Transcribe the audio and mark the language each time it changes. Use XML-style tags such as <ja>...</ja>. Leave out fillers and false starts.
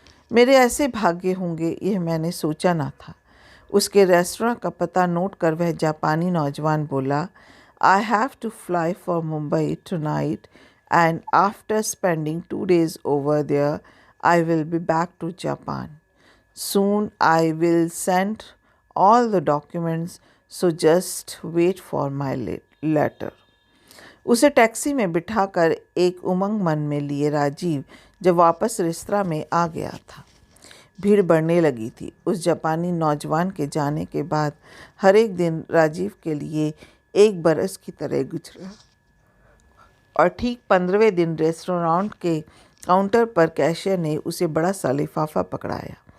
<hi>मेरे ऐसे भाग्य होंगे यह मैंने सोचा ना था। उसके रेस्टोरेंट का पता नोट कर वह जापानी नौजवान बोला,</hi> <en>I have to fly for Mumbai tonight and after spending 2 days over there I will be back to Japan. Soon I will send all the documents, so just wait for my letter.</en> <hi>उसे taxi में बिठाकर एक उमंग मन में लिए राजीव जब वापस restaurant में आ गया था। भीड़ बढ़ने लगी थी। उस जापानी नौजवान के जाने के बाद हर एक दिन राजीव के लिए 1 बरस की तरह गुजरा और ठीक 15वें दिन रेस्टोरेंट के काउंटर पर कैशियर ने उसे बड़ा सा लिफाफा पकड़ाया।</hi>